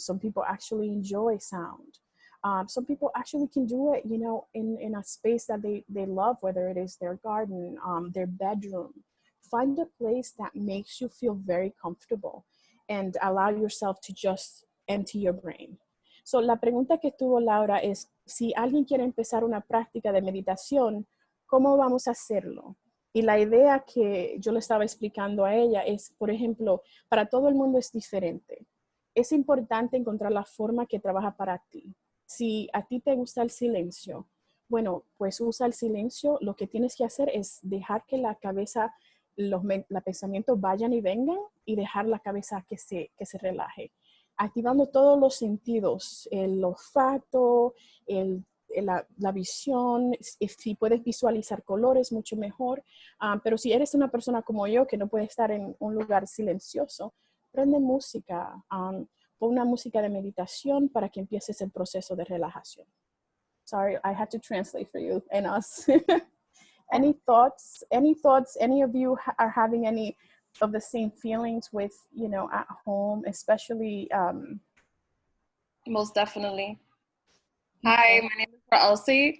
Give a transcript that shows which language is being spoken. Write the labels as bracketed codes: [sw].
[en] Some people actually enjoy sound. Some people actually can do it, in a space that they love, whether it is their garden, their bedroom. Find a place that makes you feel very comfortable and allow yourself to just empty your brain. [es] So la pregunta que tuvo Laura es, si alguien quiere empezar una práctica de meditación, ¿cómo vamos a hacerlo? Y la idea que yo le estaba explicando a ella es, por ejemplo, para todo el mundo es diferente. Es importante encontrar la forma que trabaja para ti. Si a ti te gusta el silencio, bueno, pues usa el silencio. Lo que tienes que hacer es dejar que la cabeza, los pensamientos vayan y vengan y dejar la cabeza que se relaje. Activando todos los sentidos, el olfato, la visión. Si puedes visualizar colores, mucho mejor. Pero si eres una persona como yo que no puede estar en un lugar silencioso, prende música. Pon una música de meditación para que empieces el proceso de relajación. [en] Sorry, I had to translate for you and us. Any thoughts? Any of you are having any of the same feelings with, at home, especially? Most definitely. Hi, my name is Elsie.